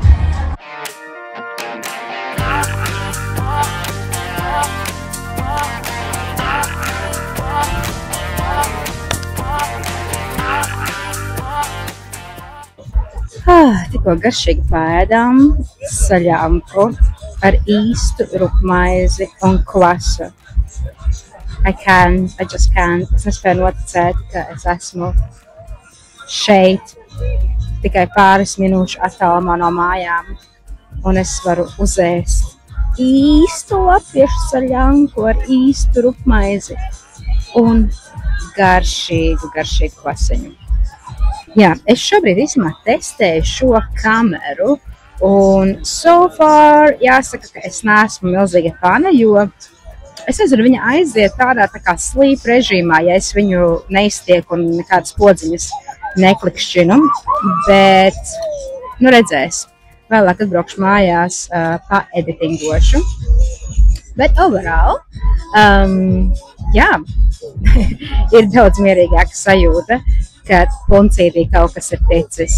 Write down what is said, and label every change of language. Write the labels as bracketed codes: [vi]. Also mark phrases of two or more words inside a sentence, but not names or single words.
[lv] Tikko garšīgi pēdām saļamku ar īstu rupmaizi un kvasu. [en] I just can't. [lv] Es nespēju noticēt, ka es esmu šeit tikai pāris minūšu attālumā no mājām, un es varu uzēst īstu latviešu saļamku ar īstu rupmaizi un garšīgu kvasiņu. Jā, es šobrīd īstenībā testēju šo kameru, un [en] so far [lv] jāsaka, ka es neesmu milzīga fana, jo es nezinu, viņa aiziet tādā tā kā sleep režīmā, ja es viņu neiztieku un nekādas podziņas neklikšķinu, bet, nu redzēs, vēlāk atbraukšu mājās, paeditingošu, bet overall, jā, ir daudz mierīgāka sajūta, ka puncītī kaut kas ir ticis.